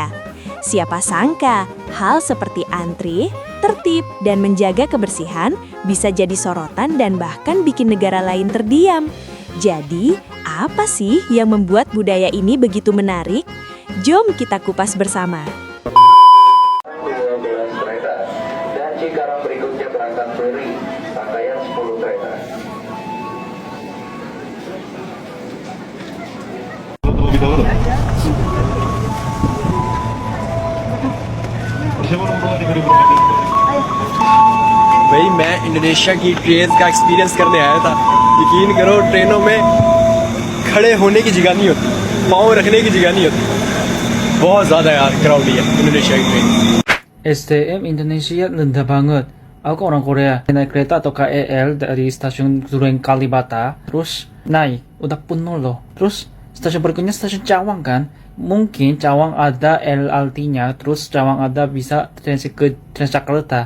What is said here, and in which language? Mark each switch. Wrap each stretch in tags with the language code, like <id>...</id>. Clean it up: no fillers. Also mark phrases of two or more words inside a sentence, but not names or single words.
<id>Siapa sangka, hal seperti antri, tertib, dan menjaga kebersihan bisa jadi sorotan dan bahkan bikin negara lain terdiam. Jadi, apa sih yang membuat budaya ini begitu menarik?</id> <ms>Jom kita kupas bersama.</ms> <id>12 kereta. Dan Cikarang berikutnya berangkat ferry, rangkaian 10 kereta.</id> <hi>भाई मैं इंडोनेशिया की ट्रेन का एक्सपीरियंस करने आया था। यकीन करो ट्रेनों में खड़े होने की जगह नहीं होती, पाँव रखने की जगह नहीं होती। बहुत ज़्यादा यार क्राउडी है इंडोनेशिया की ट्रेन।</hi> <id>STM Indonesia rendah banget. Aku orang Korea, naik kereta atau KRL dari stasiun Duren Kalibata, terus naik, udah penuh loh. Terus stasiun berikutnya stasiun Cawang kan, mungkin Cawang ada LRT-nya, terus Cawang ada bisa transit ke Transjakarta.</id>